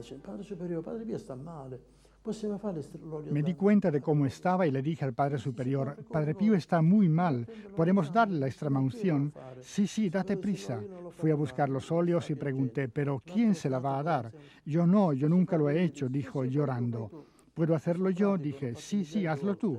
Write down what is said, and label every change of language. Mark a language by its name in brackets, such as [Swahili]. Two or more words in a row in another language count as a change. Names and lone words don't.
[Italian] Dice, Padre Superiore, Padre Pio sta male. Possiamo fare l'olio [Spanish] Me di [Italian] d'amore? [Spanish] cuenta de cómo estaba y le dije al Padre Superior, Padre Pío está muy mal, ¿podemos darle la extrema unción? Sí, sí, date prisa. Fui a buscar los óleos y pregunté, ¿pero quién se la va a dar? Yo no, yo nunca lo he hecho, dijo llorando. ¿Puedo hacerlo yo? Dije, sí, sí, hazlo tú.